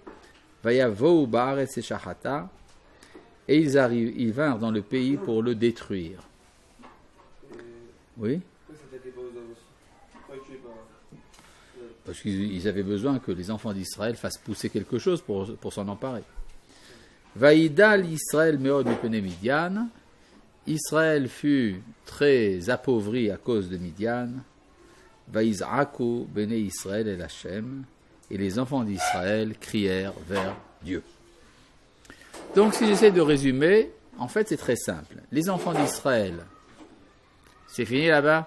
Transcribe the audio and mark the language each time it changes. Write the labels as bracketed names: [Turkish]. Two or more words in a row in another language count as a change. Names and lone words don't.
[French] Et ils vinrent dans le pays pour le détruire. Oui? Parce qu'ils avaient besoin que les enfants d'Israël fassent pousser quelque chose pour s'en emparer. [Hebrew] וידל ישראל מאד מפני מדין. [French] Israël fut très appauvri à cause de Midian. [Hebrew] ויזעקו בני ישראל אל ה. [French] Et les enfants d'Israël crièrent vers Dieu. Donc, si j'essaie de résumer, en fait, c'est très simple. Les enfants d'Israël, c'est fini là-bas.